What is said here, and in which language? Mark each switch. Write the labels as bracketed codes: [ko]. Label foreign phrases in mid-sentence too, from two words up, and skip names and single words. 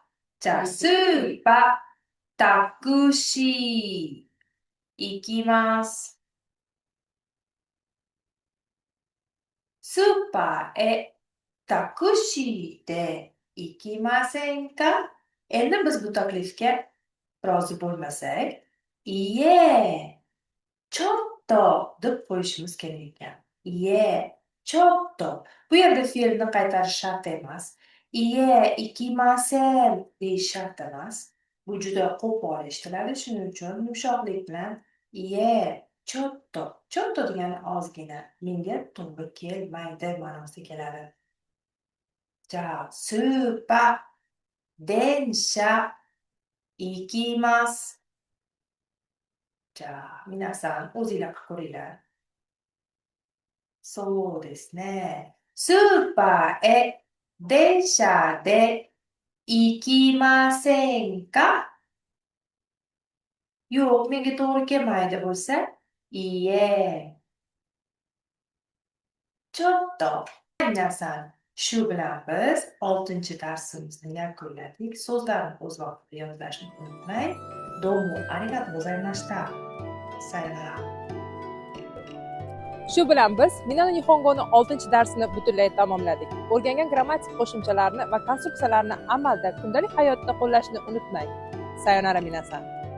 [ja] じゃあ、スーパー、タクシー、行きます。スーパーへタクシーで行きませんか？ [uz] Endi biz bu taklifga rozi bo'lmasak, [ja] いいえ、ちょっと [uz] deb qo'yishimiz kerak ekan. [ja] いいえ、ちょっと. [uz] Bu yerda fe'lni qaytarish shart emas. [ja] いいえ、行きません [uz] deyish shart emas. Bu juda qo'pol eshitiladi, shuning uchun yumshoqlik bilan [ja] いいえ、ちょっと. [uz] Chotto degani ozgina, menga to'g'ri kelmaydi ma'nosida keladi. [ja] Ja, スーパー、電車、行きます。じゃあ、皆さん、 [uz] o'zinglar qilib ko'ringlar. [ja] そうですね。スーパーへ電車で行きませんか？ [uz] Yo'q, menga to'g'ri kelmaydi bo'lsa, [ja] いいえ、ちょっと. Nasan. [uz] Shu bilan biz 6-darsimizni yakunladik. So'zlarni o'z vaqtida yodlashni unutmang. [ja] どうもありがとうございました. Sayonara. [uz] Shu bilan biz Minano Nihongoni 6-darsini butunlay tamomladik. O'rgangan grammatik qo'shimchalarni va konstruksiyalarni amalda kundalik hayotda qo'llashni unutmang. [ja] さようなら皆さん.